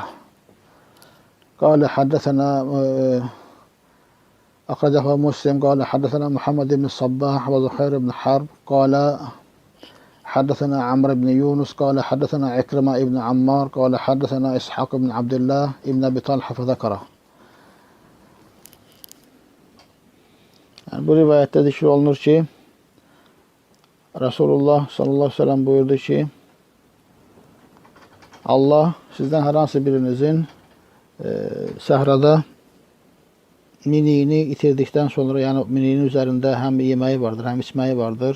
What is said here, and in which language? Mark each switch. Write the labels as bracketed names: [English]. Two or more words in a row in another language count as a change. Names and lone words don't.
[Arabic] قال حدثنا أخرجه مسلم قال حدثنا محمد بن الصباح وزهير بن حرب قال حدثنا عمرو بن يونس قال حدثنا عكرمة بن عمار قال حدثنا إسحاق بن عبد الله بن أبي طلحة فذكره. [Turkish] Yani bu rivayette zikr olunur ki Resulullah [Arabic] صلى الله عليه وسلم [Turkish] buyurdu ki Allah sizden her hansı birinizin səhrada miniğini itirdikten sonra, yani miniğinin üzerinde hem yemeği vardır hem içmeyi vardır.